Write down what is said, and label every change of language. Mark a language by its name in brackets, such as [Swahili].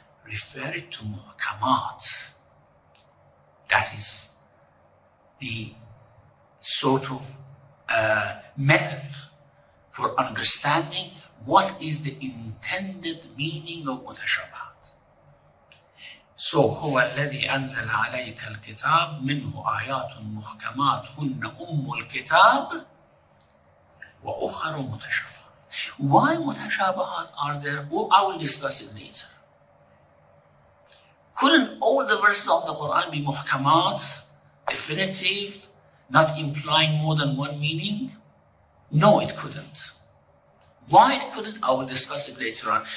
[English] Refer it to muhkamat. That is the sort of method for understanding what is the intended meaning of mutashabahat. [Arabic] So, هو الذي أنزل عليك الكتاب منه آيات محكمات هن أم الكتاب وأخر متشابهات. [English] Why mutashabahat are there? Well, I will discuss it later. Couldn't all the verses of the Quran be muhkamat, definitive, not implying more than one meaning? No, it couldn't. Why it couldn't, I will discuss it later on.